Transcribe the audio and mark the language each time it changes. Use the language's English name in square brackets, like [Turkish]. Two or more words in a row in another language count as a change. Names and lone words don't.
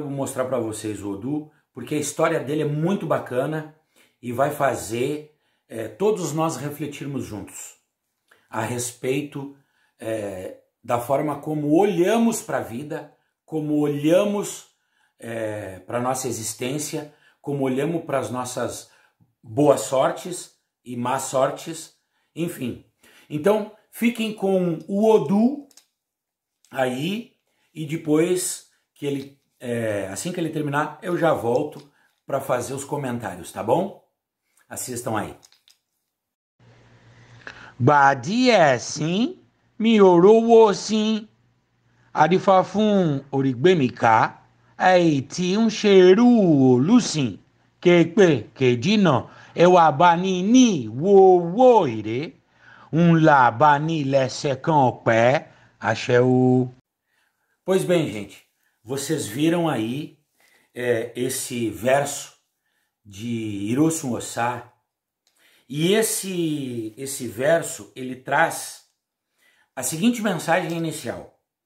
[Portuguese] mostrar para vocês o Odu, porque a história dele é muito bacana e vai fazer todos nós refletirmos juntos a respeito da forma como olhamos para a vida, como olhamos para a nossa existência, como olhamos para as nossas boas sortes e más sortes, enfim. Então, fiquem com o Odu aí e depois assim que ele terminar, eu já volto para fazer os comentários, tá bom? Assistam aí. [Yoruba] Gbàdíẹ̀ sí mi ò rówó sí adífá fún òrìgbèmíkà tí ń ṣerú olùsìn kéèpé kèjìnà ẹwà bá ní wọ́wọ́ èrè ńlá bá ní lẹ́sẹ̀ kan pẹ́ àṣẹ o. [Portuguese] Pois bem, gente, vocês viram aí esse verso de Irosum Ossá, e esse verso ele traz a seguinte mensagem inicial.